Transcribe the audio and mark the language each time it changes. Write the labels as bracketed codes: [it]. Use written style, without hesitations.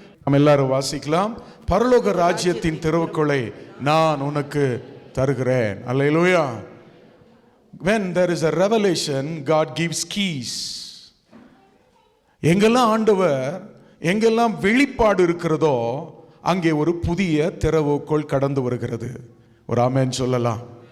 [ta] நாம் எல்லாரும் வாசிக்கலாம். பரலோக ராஜ்யத்தின் திறவுகோலை நான் உனக்கு தருகிறேன். அல்லேலூயா. [en] When there is a revelation, God gives keys. [ta] எங்கெல்லாம் ஆண்டவர், எங்கெல்லாம் வெளிப்பாடு இருக்கிறதோ அங்கே ஒரு புதிய திறவுகோல் கடந்து வருகிறது. ஒரு ஆமென் சொல்லலாம்.